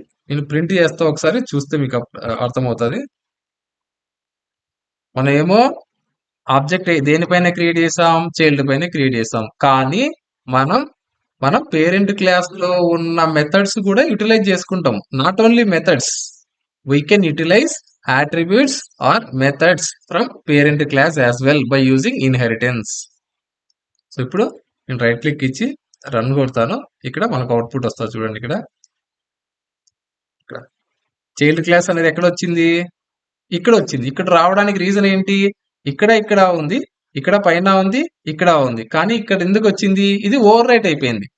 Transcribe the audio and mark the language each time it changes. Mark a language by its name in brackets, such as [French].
[Telugu] నేను ప్రింట్ చేస్తా, ఒకసారి చూస్తే మీకు అర్థమవుతుంది. మనం ఏమో ఆబ్జెక్ట్ దేనిపైన క్రియేట్ చేసాం, చైల్డ్ పైన క్రియేట్ చేసాం, కానీ మనం పేరెంట్ క్లాస్ లో ఉన్న మెథడ్స్ కూడా యూటిలైజ్ చేసుకుంటాం. [English] Not only methods, we can utilise attributes or methods from parent class as well by using inheritance. [Telugu] So ఇప్పుడు నేను రైట్ క్లిక్ ఇచ్చి రన్ కొడతాను, ఇక్కడ మనకు అవుట్పుట్ వస్తుంది. చూడండి ఇక్కడ చైల్డ్ క్లాస్ అనేది ఎక్కడ వచ్చింది, ఇక్కడ వచ్చింది. ఇక్కడ రావడానికి రీజన్ ఏంటి, ఇక్కడ ఉంది, ఇక్కడ పైన ఉంది, ఇక్కడ ఉంది, కానీ ఇక్కడ ఎందుకు వచ్చింది, ఇది ఓవర్ రైట్ అయిపోయింది.